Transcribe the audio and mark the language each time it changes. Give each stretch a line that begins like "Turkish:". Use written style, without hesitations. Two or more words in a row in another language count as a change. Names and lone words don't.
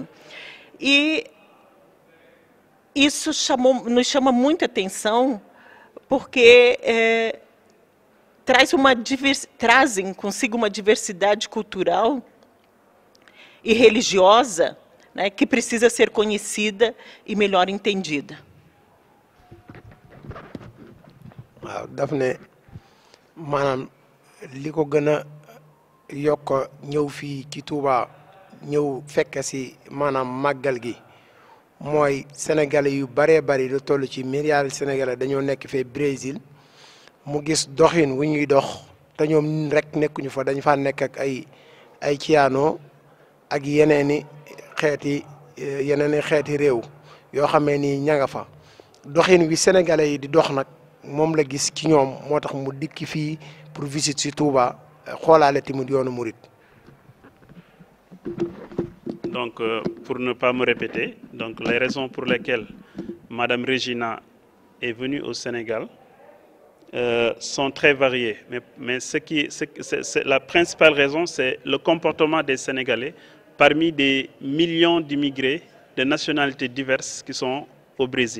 Portuguese: E isso nos chama muita atenção, porque trazem consigo uma diversidade cultural e religiosa, né, que precisa ser conhecida e melhor entendida.
Wolof: waaw daf ne maanaam li ko gën a yokk ñëw fii ci Touba ñëw fekk si maanaam màggal gi mooy sénégalais yu bëree bëri lu toll ci
French: milliards sénégalais
Wolof: dañoo nekk fee Brésil mu gis doxin wu ñuy dox te ñoom rek nekkuñu fa dañ fa nekk ak ay ciyaano ak yeneeni xeeti réew yoo xamee ni ña nga fa doxin wi sénégalais yi di dox nag moom la gis ci ñoom moo tax mu dikki fii
French: pour visite
Wolof: si Touba xoolaale tamit yoonu murit.
French: Donc, pour ne pas me répéter, donc les raisons pour lesquelles Madame Regina est venue au Sénégal sont très variées. Mais la principale raison, c'est le comportement des Sénégalais parmi des millions d'immigrés de nationalités diverses qui sont au Brésil.